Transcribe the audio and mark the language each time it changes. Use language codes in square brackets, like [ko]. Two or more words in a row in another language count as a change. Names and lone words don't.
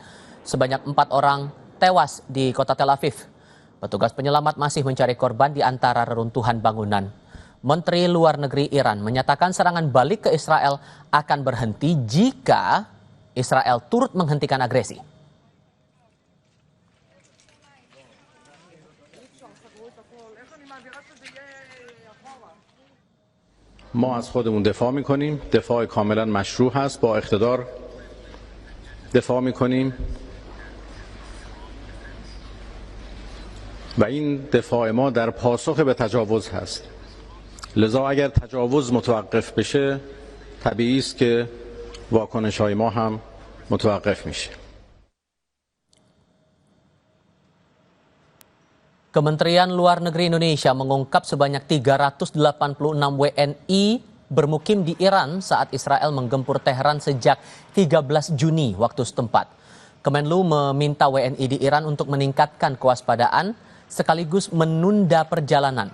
[id] Sebanyak 4 orang tewas di kota Tel Aviv. Petugas penyelamat masih mencari korban di antara reruntuhan bangunan. Menteri Luar Negeri Iran menyatakan serangan balik ke Israel akan berhenti jika Israel turut menghentikan agresi. [fa] ما از خودمون دفاع میکنیم، دفاع کاملا مشروع هست، با اقتدار دفاع میکنیم و این دفاع ما در پاسخ به تجاوز هست. لذا اگر تجاوز متوقف بشه طبیعی است که واکنش‌های ما هم متوقف میشه. [id] Kementerian Luar Negeri Indonesia mengungkap sebanyak 386 WNI bermukim di Iran saat Israel menggempur Tehran sejak 13 Juni waktu setempat. Kemenlu meminta WNI di Iran untuk meningkatkan kewaspadaan sekaligus menunda perjalanan.